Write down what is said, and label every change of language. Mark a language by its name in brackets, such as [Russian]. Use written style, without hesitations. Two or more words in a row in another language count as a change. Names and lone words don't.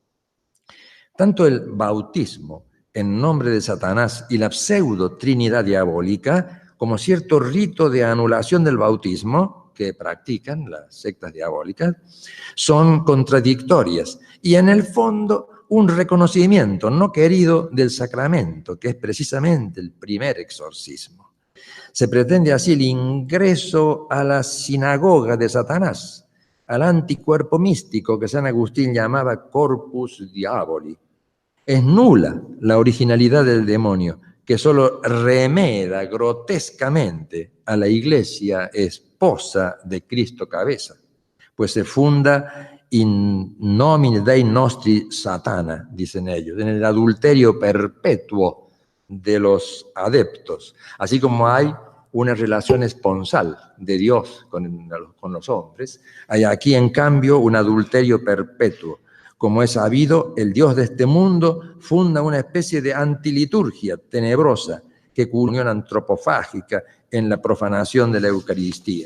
[Spanish] Tanto el bautismo en nombre de Satanás y la pseudo trinidad diabólica, como cierto rito de anulación del bautismo que practican las sectas diabólicas, son contradictorias y en el fondo un reconocimiento no querido del sacramento, que es precisamente el primer exorcismo. Se pretende así el ingreso a la sinagoga de Satanás, al anticuerpo místico que San Agustín llamaba [Latin] corpus diaboli. [Spanish] Es nula la originalidad del demonio, que solo remeda grotescamente a la Iglesia esposa de Cristo cabeza, pues se funda [Latin] in nomine Dei nostri Satana, [Spanish] dicen ellos, en el adulterio perpetuo de los adeptos, así como hay una relación esponsal de Dios con los hombres, hay aquí en cambio un adulterio perpetuo. Como es sabido, el Dios de este mundo funda una especie de antiliturgia tenebrosa que culmina antropofágica en la profanación de la Eucaristía.